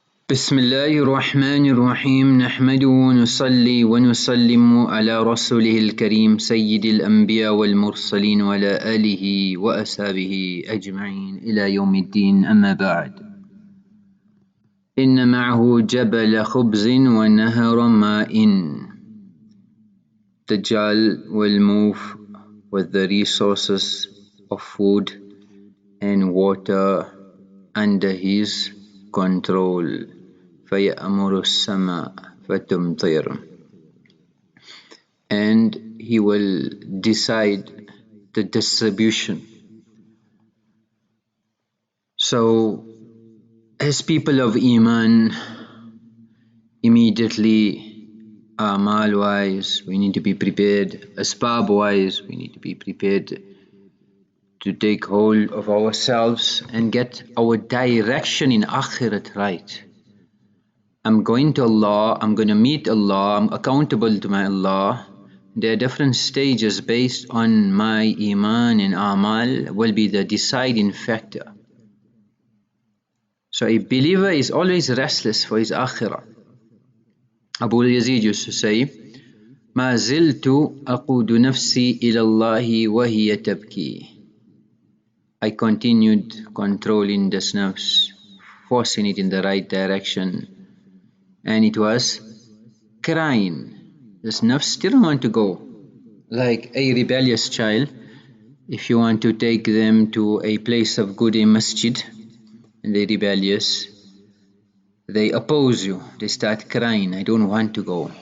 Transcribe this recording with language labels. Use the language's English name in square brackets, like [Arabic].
[Arabic] بسم الله الرحمن الرحيم نحمده ونصلي ونسلم على رسوله الكريم سيد الأنبياء والمرسلين وعلى آله وأصحابه أجمعين إلى يوم الدين. أما بعد، إن معه جبل خبز ونهر ماء. [English] Dajjal will move with the resources of food and water under his control. [Arabic] فَيَأْمُرُ السَّمَاءَ فَتُمْطِرُ, [English] and he will decide the distribution. So as people of Iman, immediately Amal wise we need to be prepared, Asbab wise we need to be prepared to take hold of ourselves and get our direction in Akhirat right. I'm going to Allah, I'm going to meet Allah, I'm accountable to my Allah. There are different stages based on my Iman and Amal will be the deciding factor. So a believer is always restless for his Akhirah. Abu Yazid used to say, [Arabic] ما زلت أقود نفسي إلى الله وهي تبكي. [English] I continued controlling this nafs, forcing it in the right direction, and it was crying. This nafs still want to go. Like a rebellious child, if you want to take them to a place of good, a masjid, and they're rebellious, they oppose you, they start crying, I don't want to go.